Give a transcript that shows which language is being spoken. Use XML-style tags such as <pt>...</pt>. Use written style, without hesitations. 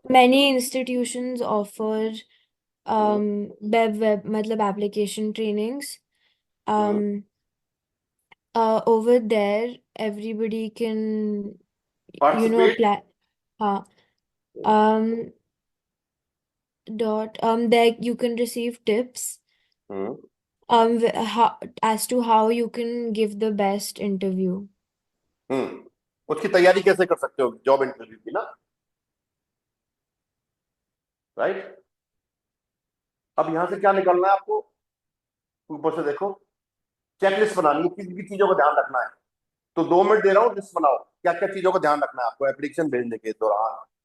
<en>many institutions offer hmm, web</en> <hi>मतलब</hi> <en>application trainings. Hmm. Um, over there everybody can, participate. apply.</en> <hi>हाँ.</hi> <en>um there you can receive tips hmm, how, as to how you can give the best interview. Hmm.</en> <hi>उसकी तैयारी कैसे कर सकते हो job interview की ना, राइट? अब यहां से क्या निकलना है आपको, ऊपर से देखो, चेकलिस्ट बनानी है, किसी भी चीजों का ध्यान रखना है। तो 2 मिनट दे रहा हूँ, लिस्ट बनाओ क्या क्या चीजों का ध्यान रखना है आपको एप्लीकेशन भेजने के दौरान।</hi>